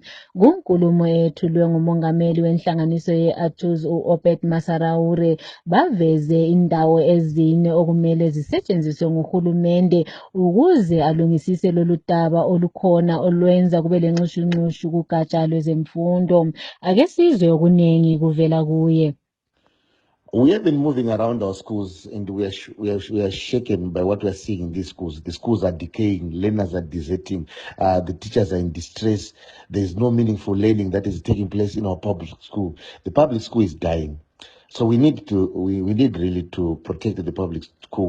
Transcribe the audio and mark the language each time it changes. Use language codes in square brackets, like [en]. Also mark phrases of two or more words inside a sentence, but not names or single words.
[nd] Kunkulumo ethulwe ngumongameli wenhlanganiso ye-ATUZ u-Obed Masaraure baveze indawo ezine okumele zisetshenziswe nguhulumende ukuze alungisise lolu daba olukhona olwenza kube lenxushunxushu kugatsha lwezemfundo. Ake sizwe okuningi kuvela kuye. [en] We have been moving around our schools and we are shaken by what we are seeing in these schools. The schools are decaying, learners are deserting, the teachers are in distress. There is no meaningful learning that is taking place in our public school. The public school is dying. So we need really to protect the public school.